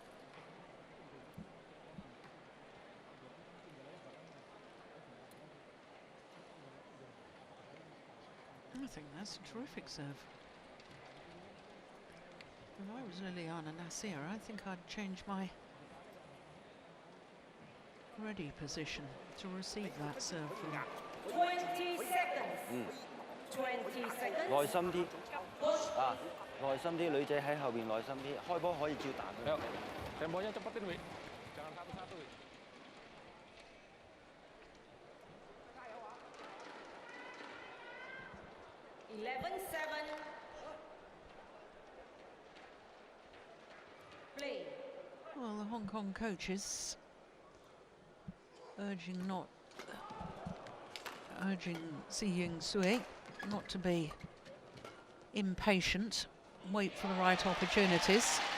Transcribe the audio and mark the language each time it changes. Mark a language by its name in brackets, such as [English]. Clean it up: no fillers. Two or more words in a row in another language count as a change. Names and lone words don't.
[English] I think that's a terrific serve. If I was Liliyana Natsir, I think I'd change my ready position to receive that serve from. 20 seconds. 20 seconds. [Cantonese] 耐心啲啊，耐心啲，女仔喺後邊耐心啲，開波可以照彈嘅。 [Indonesian] Temponya cepetin, Wi. Jangan satu-satu, Wi. [English] 11-7. Play. Well, the Hong Kong coaches urging Ying Suet not to be impatient, wait for the right opportunities.